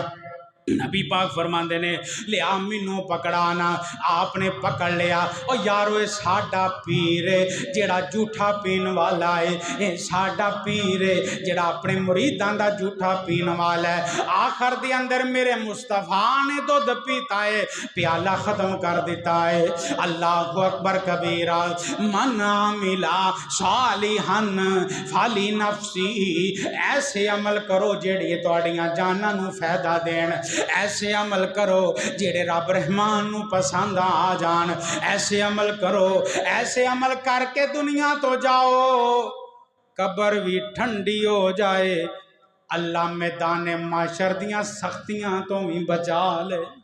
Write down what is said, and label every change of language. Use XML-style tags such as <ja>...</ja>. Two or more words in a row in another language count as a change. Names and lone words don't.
<pa>نبی پاک فرماندے نے لیا مینوں پکڑانا، آپ نے پکڑ لیا. اور یارو یہ ساڈا پیر ہے جیڑا جھوٹا پین والا ہے، یہ ساڈا پیر ہے جیڑا اپنے مریداں دا جھوٹا پین والا ہے. آخر دے اندر میرے مصطفیٰ نے دودھ پیتا ہے، پیالہ ختم کر دتا ہے.</pa> <ar>الله أكبر كبيرا، من عمل صالحا فلنفسه,</ar> <pa>ایسے عمل کرو جیڑے تہاڈیاں جاناں نوں فائدہ دین، ایسے عمل کرو جیڑے رب رحمان نوں پسند آ جان، ایسے عمل کرو، ایسے عمل کر کے دنیا تو جاؤ، قبر بھی ٹھنڈی ہو جائے، اللہ میدان محشر دیاں سختیاں تو بھی بچا لے.</pa>